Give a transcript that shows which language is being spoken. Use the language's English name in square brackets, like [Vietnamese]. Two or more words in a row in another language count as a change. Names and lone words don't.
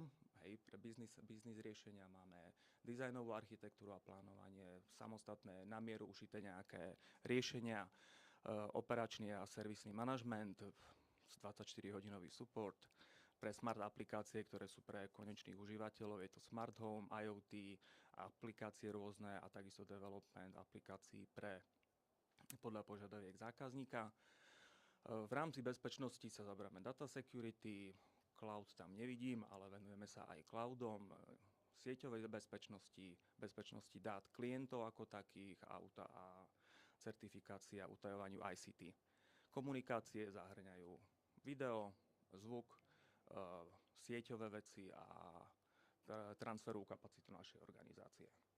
[Slovak] Hej, pre biznis riešenia máme dizajnovú architektúru a plánovanie, samostatné na mieru ušité nejaké riešenia, operačný a servisný manažment, 24-hodinový support pre smart aplikácie, ktoré sú pre konečných užívateľov, je to [English] smart home, [Slovak] IoT, aplikácie rôzne a takisto development aplikácií podľa požiadaviek zákazníka. V rámci bezpečnosti sa zaberáme [English] data security, [Slovak] cloud tam nevidím, ale venujeme sa aj cloudom, sieťovej bezpečnosti dát klientov ako takých a certifikácia a utajovaniu ICT. Komunikácie zahŕňajú video, zvuk, sieťové veci a transferovú kapacitu našej organizácie.